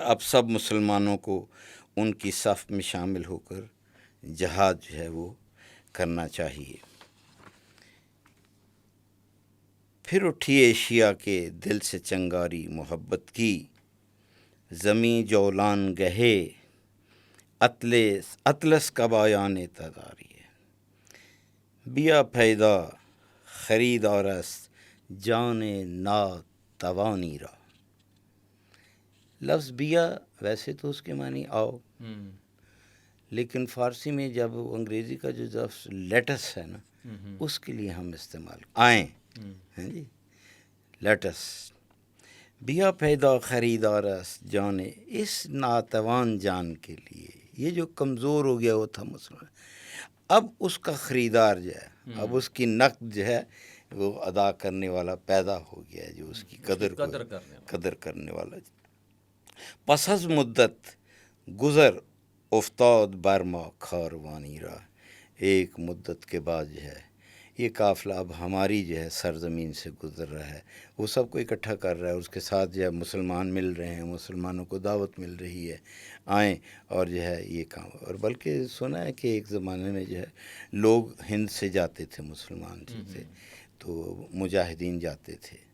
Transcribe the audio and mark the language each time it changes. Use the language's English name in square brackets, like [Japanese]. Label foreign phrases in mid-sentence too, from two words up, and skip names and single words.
[Urdu] اب سب مسلمانوں کو ان کی صف میں شامل ہو کر جہاد جو ہے وہ کرنا چاہیے. پھر اٹھی ایشیا کے دل سے چنگاری محبت کی، زمیں جولان گہے اطلس کا بایان تتاری ہے. [Persian] بیا پیدا خریدارس جان نا توانی را. [Urdu] لفظ بیا ویسے تو اس کے معنی آؤ، لیکن فارسی میں جب انگریزی کا جو لفظ لیٹس ہے نا اس کے لیے ہم استعمال آئیں ہیں جی، لیٹس. [Persian] بیا پیدا خریدارس جانے، [Urdu] اس ناتوان جان کے لیے، یہ جو کمزور ہو گیا وہ تھا مسلمان، اب اس کا خریدار جو ہے، اب اس کی نقد جو ہے وہ ادا کرنے والا پیدا ہو گیا ہے، جو اس کی قدر کرنے والا. [Persian] پس از مدت گزر افتاد برما کاروانی را. [Urdu] ایک مدت کے بعد جو ہے یہ قافلہ اب ہماری جو ہے سرزمین سے گزر رہا ہے، وہ سب کو اکٹھا کر رہا ہے، اس کے ساتھ جو ہے مسلمان مل رہے ہیں، مسلمانوں کو دعوت مل رہی ہے آئیں اور جو ہے یہ کام. اور بلکہ سنا ہے کہ ایک زمانے میں جو ہے لوگ ہند سے جاتے تھے، مسلمان جو تھے تو مجاہدین جاتے تھے.